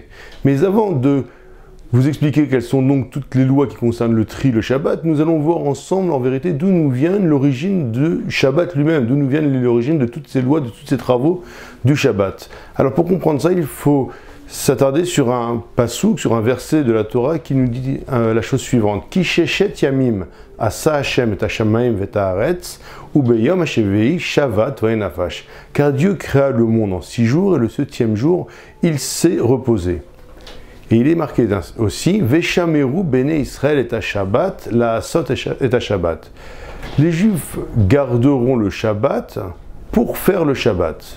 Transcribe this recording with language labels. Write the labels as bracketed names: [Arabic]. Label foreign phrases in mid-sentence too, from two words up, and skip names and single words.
[French] Mais avant de vous expliquer quelles sont donc toutes les lois qui concernent le tri, le Shabbat, nous allons voir ensemble en vérité d'où nous vient l'origine du Shabbat lui-même, d'où nous vient l'origine de toutes ces lois, de tous ces travaux du Shabbat. Alors pour comprendre ça, il faut s'attarder sur un pasouk, sur un verset de la Torah qui nous dit la chose suivante. [Hebrew] כי ששת ימים עשה השם את השמים ואת הארץ וביום השביעי שבת וינפש. [French] Car Dieu créa le monde en 6 jours et le 7e jour, il s'est reposé. Et il est marqué aussi [Hebrew] ושמרו בני ישראל את שבת, לעשות את שבת. [French] Les Juifs garderont le Shabbat pour faire le Shabbat.